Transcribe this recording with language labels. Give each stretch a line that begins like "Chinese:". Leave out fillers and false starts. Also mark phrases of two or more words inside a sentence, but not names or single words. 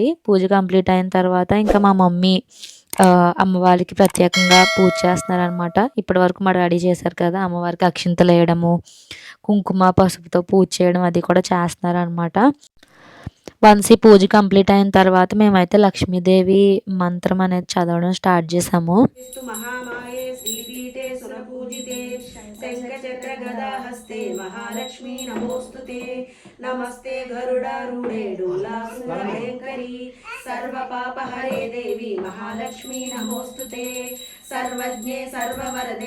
Telugu: పూజ కంప్లీట్ అయిన తర్వాత ఇంకా మా మమ్మీ అమ్మవారికి ప్రత్యేకంగా పూజ చేస్తున్నారనమాట. ఇప్పటివరకు మా డాడీ చేశారు కదా! అమ్మవారికి అక్షింతలేయడము, కుంకుమ, పసుపుతో పూజ చేయడం అది కూడా చేస్తున్నారనమాట. వన్స్ ఈ పూజ కంప్లీట్ అయిన తర్వాత మేమైతే లక్ష్మీదేవి మంత్రం అనేది చదవడం స్టార్ట్ చేసాము.
Sanskrit: स्तु महामाये श्रीपीठे सुरपूजिते शङ्खचक्र गदाहस्ते महालक्ष्मी नमोऽस्तुते नमस्ते गरुडारूढे डोलासुरभयङ्करी सर्वपापहरे देवी महालक्ष्मी नमोऽस्तुते सर्वज्ञे सर्ववरदे